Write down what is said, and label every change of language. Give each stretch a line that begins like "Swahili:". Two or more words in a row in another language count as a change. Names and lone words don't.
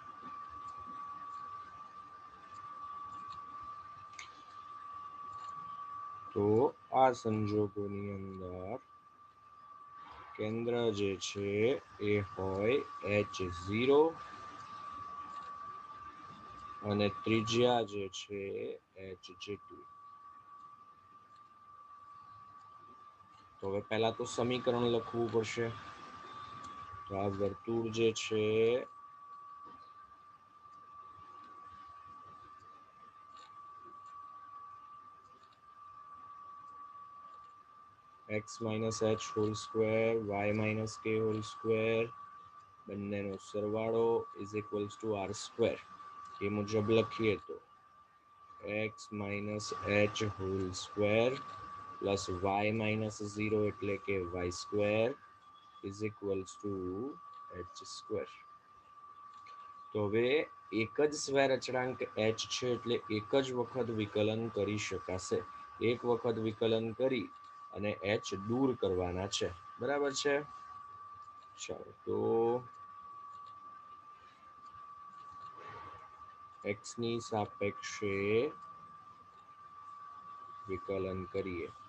Gujarati: તો આ સંજોગોની અંદર કેન્દ્ર જે છે એ હોય h0 અને ત્રિજ્યા જે છે h જેટલી. તો હવે પહેલા તો સમીકરણ લખવું પડશે. તો આ વર્તુળ જે છે
English: x minus h whole square y minus k whole square
Gujarati: બંનેનો સરવાળો
English: is equals to r square.
Gujarati: એ મુજબ લખીએ તો
English: x minus h whole square plus y minus 0
Gujarati: એટલે કે
English: y square is equals to h square.
Gujarati: તો હવે એક જ સ્વૈર અચળાંક h છે એટલે એક જ વખત વિકલન કરી શકાશે. એક વખત વિકલન કરી અને h દૂર કરવાના છે. બરાબર છે. ચાલો તો x ની સાપેક્ષે વિકલન કરીએ.